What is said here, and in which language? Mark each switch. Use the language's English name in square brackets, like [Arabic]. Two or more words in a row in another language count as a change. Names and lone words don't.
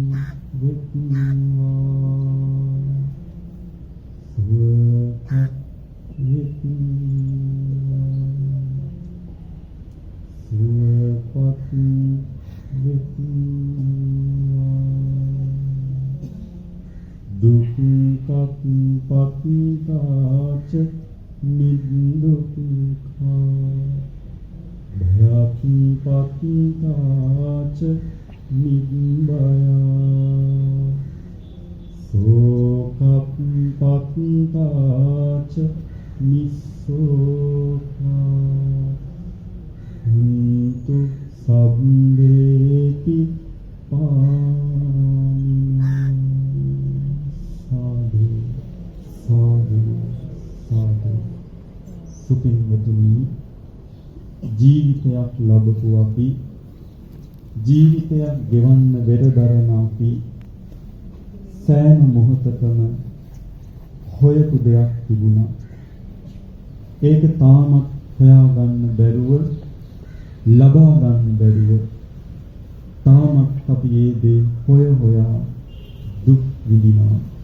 [Pali] වෙත්වා සුවපත් වෙත්වා සුවපත් වෙත්වා දුක්ඛත් පත්තාච නිදුක්ඛා භයත් පත්තාච නිබ්බයා සෝකප්පත්තාච නිස්සෝකා හුන්තු සබ්බේති පානිනා සාදු සාදු සාදු. [Sinhala] සුපින්වතුනි, ජීවිතයක් ලැබපු අපි, ජීවිතයක් ගෙවන්න වෙරදරන අපි සෑම මොහොතකම හොයපු දෙයක් තිබුණා. ඒක තාමත් හොයාගන්න බැරුව, ලබා ගන්න බැරුව තාමත් අපි ඒ දේ හොයා දුක් විඳිනවා.